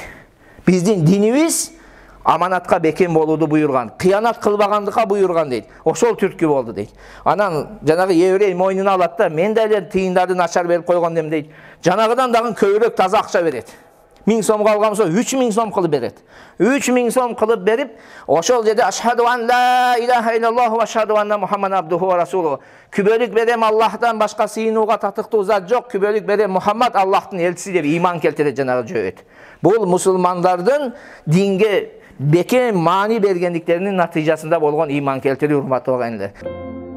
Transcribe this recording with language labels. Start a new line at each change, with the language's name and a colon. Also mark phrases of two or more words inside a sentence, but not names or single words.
Kyrgyz: Биздин динибиз аманатка бекем болууду буйрган, кыянат кылбагандыкка буйрган дейт. Ошол түрткү болду дейт. Анан жанагы Еврей мойнуна алат да, мен да эле тыйындарды начар берип койгондем дейт. Жанагыдан дагы көбүрөөк таза акча берет. 1000 сомго алган болсо 3000 сом кылып берет. 3000 сом кылып берип, ошол жерде
Arabic: أشهد أن لا إله إلا الله و أشهد أن محمد عبده و رسوله.
Kyrgyz: Күбөлүк берем Аллахтан башка сыйынууга татыктуу зат жок, күбөлүк берем Мухаммад Аллахтын элчиси деп иман келтирет жанагы жөөт. Бул мусулмандардын динге бекем маани бергендиктеринин натыйжасында болгон иман келтирүү, урматтуу агайлар.